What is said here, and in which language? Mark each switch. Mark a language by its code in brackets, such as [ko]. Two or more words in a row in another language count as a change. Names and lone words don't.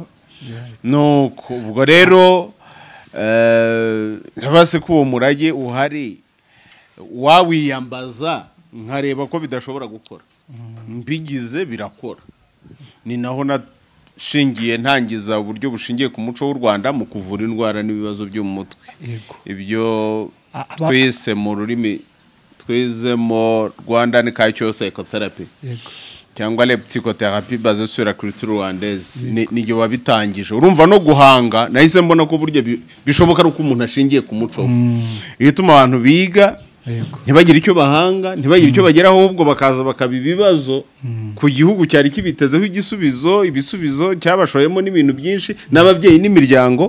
[rw] Nuko ubwo rero nkabase ko uwo murage uhari wawiyambaza nkareba ko bidashobora gukora mbigize birakora. Ni naho nashingiye ntangiza uburyo bushingiye ku muco w'u Rwanda mu kuvura indwara n'ibibazo byo mu mutwe. Ibyo twese mu rurimi twizemo [en] Rwandan Cultural Psychotherapy [rw] cyangwa [fr] le psychothérapie basée sur la culture rwandaise [rw] ni wabitangije. Urumva no guhanga nahise mbona ko buryo bishoboka ari uko umuntu ashingiye ku muco. Bituma abantu biga ntibagire icyo bahanga ntibagire icyo bageraho ahubwo bakaza bakabibazo ku gihugu cyari kibitezeho ibisubizo cyabashoyemo n'ibintu byinshi n'ababyeyi n'imiryango.